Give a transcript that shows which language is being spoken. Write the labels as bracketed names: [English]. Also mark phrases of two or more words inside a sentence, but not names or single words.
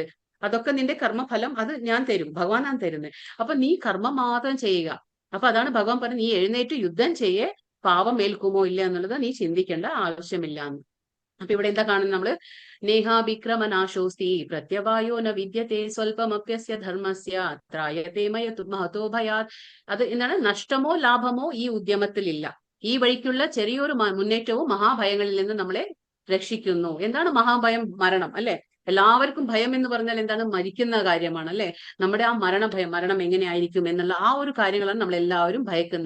[Malayalam] അതൊക്കെ നിന്റെ കർമ്മഫലം അത് ഞാൻ തരും, ഭഗവാനാണ് തരുന്നത്. അപ്പൊ നീ കർമ്മം മാത്രം ചെയ്യുക. അപ്പൊ അതാണ് ഭഗവാൻ പറഞ്ഞത്, നീ എഴുന്നേറ്റ് യുദ്ധം ചെയ്യേ, പാപം ഏൽക്കുമോ ഇല്ല എന്നുള്ളത് നീ ചിന്തിക്കേണ്ട ആവശ്യമില്ല എന്ന്. അപ്പൊ ഇവിടെ എന്താ കാണുന്നത് നമ്മള്, [Sanskrit] നേഹാഭിക്രമനാശോസ്തി പ്രത്യവായോ ന വിദ്യത്തെ സ്വൽപമപ്യസ്യ ധർമ്മസ്യ ത്രായത്തെ മഹതോ ഭയാത്. [Malayalam] അത് എന്താണ്, നഷ്ടമോ ലാഭമോ ഈ ഉദ്യമത്തിൽ ഇല്ല. ഈ വഴിക്കുള്ള ചെറിയൊരു മുന്നേറ്റവും മഹാഭയങ്ങളിൽ നിന്ന് നമ്മളെ രക്ഷിക്കുന്നു. എന്താണ് മഹാഭയം? മരണം അല്ലെ. എല്ലാവർക്കും ഭയം എന്ന് പറഞ്ഞാൽ എന്താണ്, മരിക്കുന്ന കാര്യമാണ് അല്ലെ. നമ്മുടെ ആ മരണഭയം, മരണം എങ്ങനെയായിരിക്കും എന്നുള്ള ആ ഒരു കാര്യങ്ങളാണ് നമ്മൾ എല്ലാവരും ഭയക്കുന്നത്.